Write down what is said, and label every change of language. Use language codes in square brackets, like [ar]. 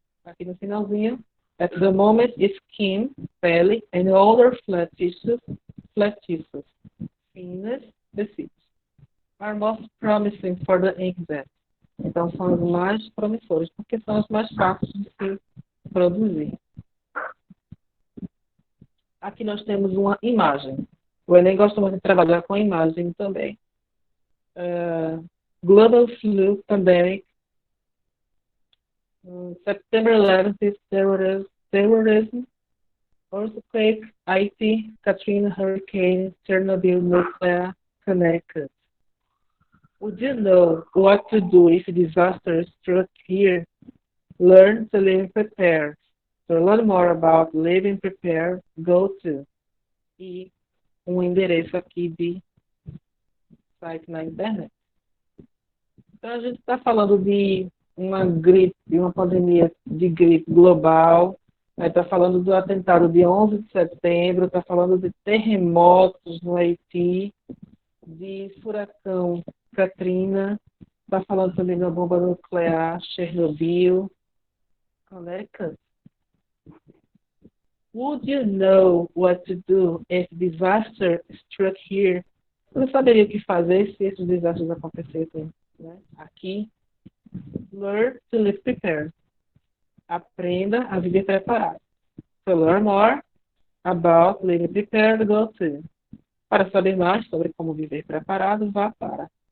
[pt] Aqui no finalzinho, [en] at the moment, skin, pele, and other flat tissues, [pt] finas, tecidos, [en] are most promising for the inkjet. [pt] Então, são os mais promissores, porque são os mais fáceis de se produzir. Aqui nós temos uma imagem. O Enem gosta muito de trabalhar com imagem também. [en] Global Flu Pandemic, September 11th terrorism Earthquake, Haiti, Katrina, Hurricane, Chernobyl, Nuclear, Connecticut. Would you know what to do if disaster struck here? Learn to live prepared. To learn more about living prepared, go to [pt] e endereço aqui de site na internet. Então, a gente está falando de uma gripe, de uma pandemia de gripe global, está falando do atentado de 11 de setembro, está falando de terremotos no Haiti, de furacão Katrina, está falando também da bomba nuclear, Chernobyl, Connecticut. [en] Would you know what to do if disaster struck here? [pt] Você saberia o que fazer se esses desastres acontecessem, né? Aqui? [en] Learn to live prepared. [pt] Aprenda a viver preparado. [en] To learn more about living prepared, go to. [pt] Para saber mais sobre como viver preparado, vá para.